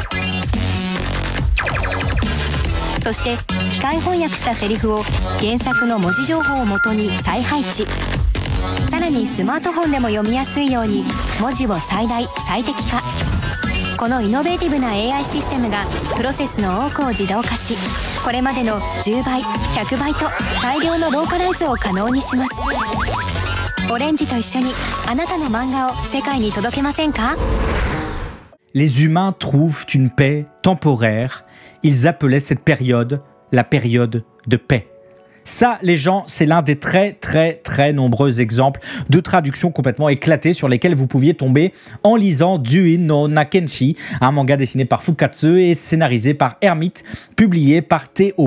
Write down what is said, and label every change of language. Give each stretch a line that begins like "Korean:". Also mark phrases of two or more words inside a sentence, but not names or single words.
Japanese: そして機械翻訳したセリフを原作の文字情報をもとに再配置さらにスマートフォンでも読みやすいように文字を最大最適化このイノベーティブな AI システムがプロセスの多くを自動化しこれまでの10倍100倍と大量のローカライズを可能にしますオレンジと一緒にあなたの漫画を世界に届けませんか
French: Les humains trouvent une paix temporaire. Ils appelaient cette période la période de paix. Ça, les gens, c'est l'un des très nombreux exemples de traductions complètement éclatées sur lesquelles vous pouviez tomber en lisant Juin no Nakenshi, un manga dessiné par Fukatsu et scénarisé par Hermite, publié par T.O.